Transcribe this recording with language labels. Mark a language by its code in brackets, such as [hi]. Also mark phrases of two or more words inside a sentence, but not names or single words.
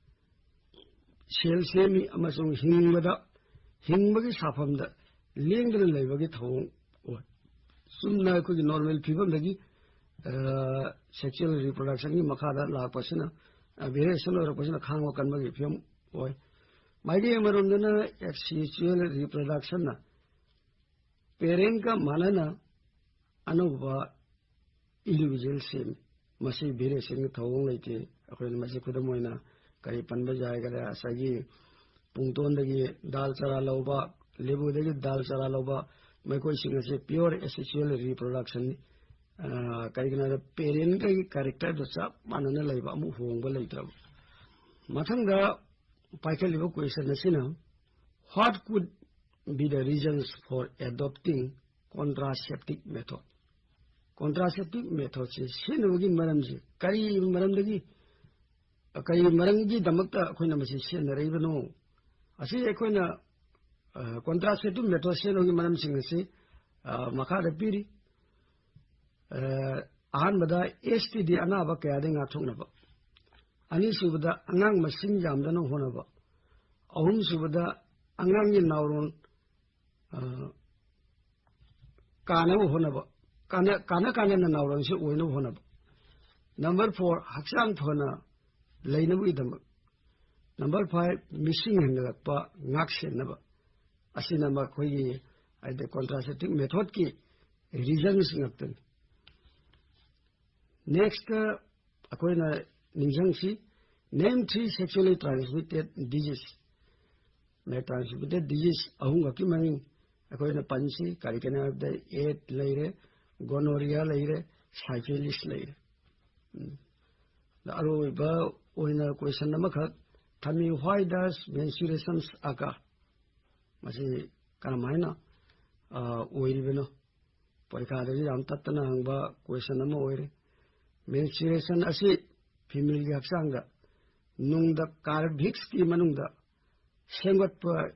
[mni] cell semi amasung hingbagi safamda lengdana leibagi thawong oi sumna ko [en] normal people [mni] dagi [en] sexual reproduction [mni] ki makhada lakpasina variation or pasina khangwa kanbagi phim oi maidi amarundana [en] sexual reproduction [mni] na parent ka manana anuba individual same masi variation ki thawong leite akhoi masi khudamoina kai panba jayga asagi pungton dagi dal chara lauba lebu dagi dal chara lauba maikoi singa se [en] pure asexual reproduction [mni] ni kai gina parent kai character do sa manana laiba amu hongba leitra mathanga paikaliba question asina [en] what could be the reasons for adopting contraceptive method? Contraceptive method [mni] se sinugi maramji kari maramdagi kari marangi damakta akoina masi senaribano asi akoina [en] contraceptive method [mni] sinugi maram singasi makhada piri ahanbada STD anaba kayade nga thoknaba ani subada angang masing jamdana honaba ahum subada angang ni nauron kana honaba kana na nauron se oino honaba number 4 haksang thona lainabu idam number 5 missing hangalakpa ngaksenaba asina ma khoi aide [en] contraceptive method [mni] ki reasons ngaktan next akoina ningjangsi [en] name 3 sexually transmitted disease transmitted disease [mni] ahunga ki mani akoina pansi karikana de AIDS leire gonorrhea leire syphilis leire the aroba oina question namakha thami [en] why does menstruations occur [mni] masi karamaina oiribeno porikha de jam tatna hangba question nama oire menstruation asi female gi haksang da nung da cervix ki manung da sengot pa